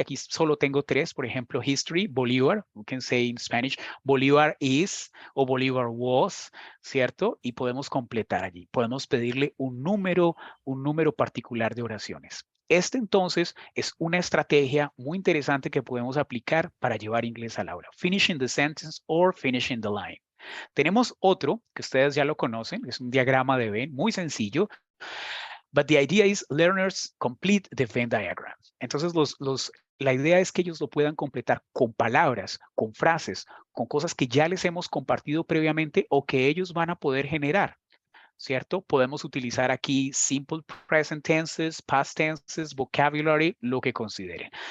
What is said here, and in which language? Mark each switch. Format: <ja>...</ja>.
<es>Aquí solo tengo tres, por ejemplo, History, Bolívar,</es> <en>we can say in Spanish,</en> <es>Bolívar is o Bolívar was, ¿cierto? Y podemos completar allí. Podemos pedirle un número particular de oraciones. Entonces es una estrategia muy interesante que podemos aplicar para llevar inglés al aula.</es> <en>Finishing the sentence or finishing the line.</en> <es>Tenemos otro que ustedes ya lo conocen, es un diagrama de Venn muy sencillo.</es> <en>But the idea is learners complete the Venn diagram.</en> <es>Entonces la idea es que ellos lo puedan completar con palabras, con frases, con cosas que ya les hemos compartido previamente o que ellos van a poder generar. ¿Cierto? Podemos utilizar aquí</es> <en>simple present tenses, past tenses, vocabulary,</en> <es>lo que consideren.</es>